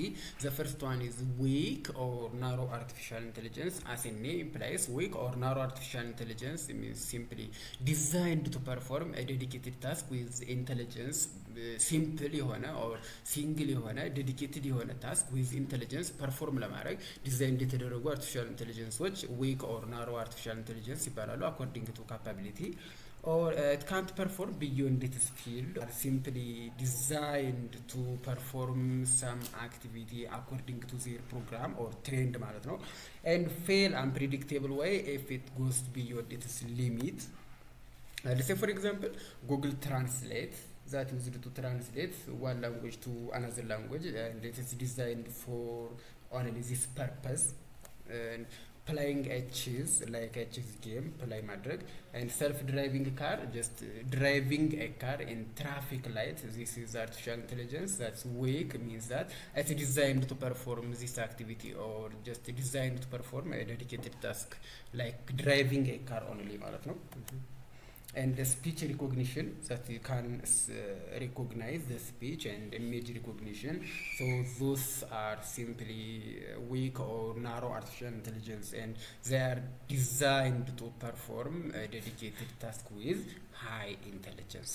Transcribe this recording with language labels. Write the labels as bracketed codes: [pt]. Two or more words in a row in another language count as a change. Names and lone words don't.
[en] The first one is weak or narrow artificial intelligence. As the name implies, weak or narrow artificial intelligence means simply designed to perform a dedicated task with intelligence. Simple የሆነ or single የሆነ dedicated የሆነ task with intelligence perform ለማድረግ designed የተደረጉ artificial intelligenceዎች weak or narrow artificial intelligence ይባላሉ according to capability. Or it can't perform beyond its field, or simply designed to perform some activity according to their program or trained [am] ማለት ነው, [en] and fail unpredictable way if it goes beyond its limit. Let's say for example Google Translate that used to translate one language to another language, and it is designed for only this purpose. And playing a chess, like a chess game, play madrug, and self-driving car, just driving a car in traffic light. This is artificial intelligence. That's weak, means that it's designed to perform this activity, or just designed to perform a dedicated task, like driving a car only, [am] ማለት ነው. [en] And the speech recognition, that you can recognize the speech, and image recognition. So those are simply weak or narrow artificial intelligence, and they are designed to perform a dedicated task with high intelligence.